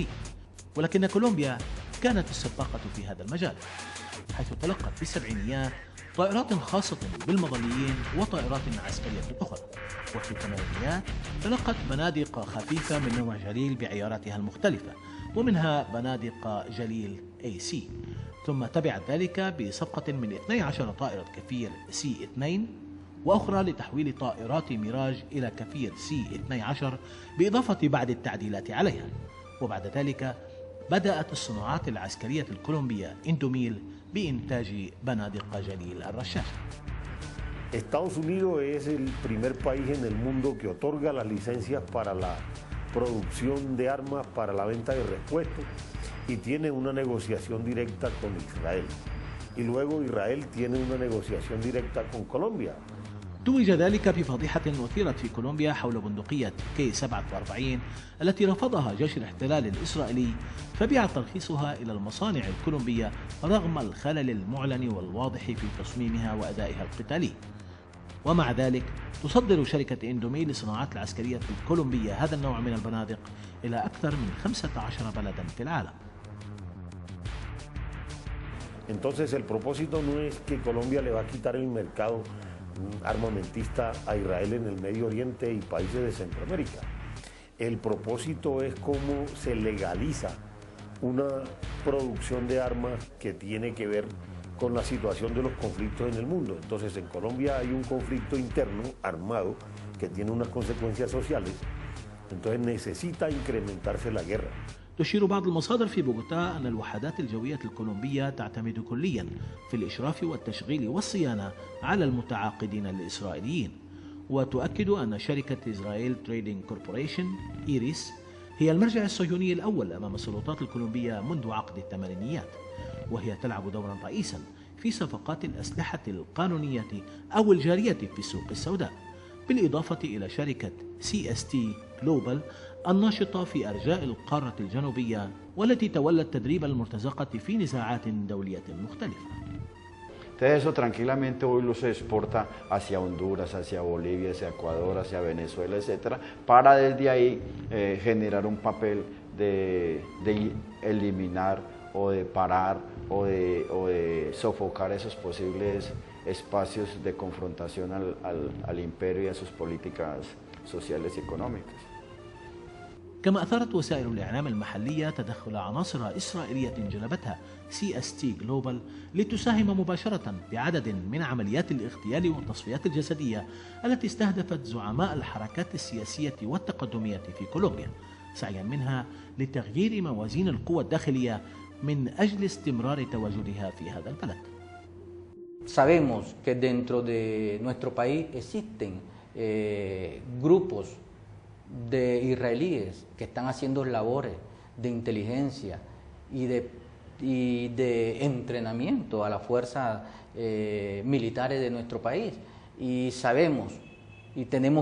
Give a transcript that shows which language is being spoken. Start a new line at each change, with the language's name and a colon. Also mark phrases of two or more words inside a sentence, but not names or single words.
Arabic: ولكن كولومبيا كانت السباقة في هذا المجال، حيث تلقت في السبعينيات طائرات خاصة بالمظليين وطائرات عسكرية أخرى، وفي الثمانينيات تلقت بنادق خفيفة من نوع جليل بعياراتها المختلفة ومنها بنادق جليل AC، ثم تبعت ذلك بصفقة من 12 طائرة كفير C-2 وأخرى لتحويل طائرات ميراج إلى كفير C-12 بإضافة بعض التعديلات عليها. وبعد ذلك بدأت الصناعات العسكرية الكولومبية إندوميل بإنتاج بنادق جليل الرشاشة.
Spanish: Estados Unidos es el primer país en el mundo que otorga las licencias para la producción de armas, para la venta de repuestos, y tiene una negociación directa con Israel. Y luego Israel tiene una negociación directa con Colombia.
Arabic: توج ذلك بفضيحة أثيرت في كولومبيا حول بندقية K-47 التي رفضها جيش الاحتلال الإسرائيلي، فبيع ترخيصها إلى المصانع الكولومبية رغم الخلل المعلن والواضح في تصميمها وأدائها القتالي. ومع ذلك تصدر شركة إندوميل للصناعات العسكرية الكولومبية هذا النوع من البنادق إلى أكثر من 15 بلدا في العالم.
Spanish: Entonces el propósito no es que Colombia le va a quitar el mercado armamentista a Israel en el Medio Oriente y países de Centroamérica. El propósito es cómo se legaliza una producción de armas que tiene que ver con la situación de los conflictos en el mundo. Entonces en Colombia hay un conflicto interno armado que tiene unas consecuencias sociales, entonces necesita incrementarse la guerra.
Arabic: تشير بعض المصادر في بوغوتا أن الوحدات الجوية الكولومبية تعتمد كليا في الإشراف والتشغيل والصيانة على المتعاقدين الإسرائيليين، وتؤكد أن شركة إسرائيل تريدينج كوربوريشن إيريس هي المرجع الصهيوني الأول أمام السلطات الكولومبية منذ عقد الثمانينيات، وهي تلعب دورا رئيسا في صفقات الأسلحة القانونية أو الجارية في السوق السوداء، بالإضافة إلى شركة CST Global الناشطة في أرجاء القارة الجنوبية والتي تولت تدريب المرتزقة في نزاعات دولية مختلفة.
Spanish: Entonces eso tranquilamente hoy lo se exporta hacia Honduras, hacia Bolivia, hacia Ecuador, hacia Venezuela, etcétera, para desde ahí generar un papel de eliminar o de parar o de sofocar esos posibles espacios de confrontación al imperio y a sus políticas sociales y económicas.
Arabic: كما أثارت وسائل الإعلام المحلية تدخل عناصر إسرائيلية جلبتها CST Global لتساهم مباشرة بعدد من عمليات الاغتيال والتصفيات الجسدية التي استهدفت زعماء الحركات السياسية والتقدمية في كولومبيا، سعيا منها لتغيير موازين القوى الداخلية من أجل استمرار تواجدها في هذا البلد.
Spanish: Sabemos que dentro de nuestro país existen grupos de israelíes que están haciendo labores de inteligencia y de entrenamiento a las fuerzas militares de nuestro país, y sabemos y tenemos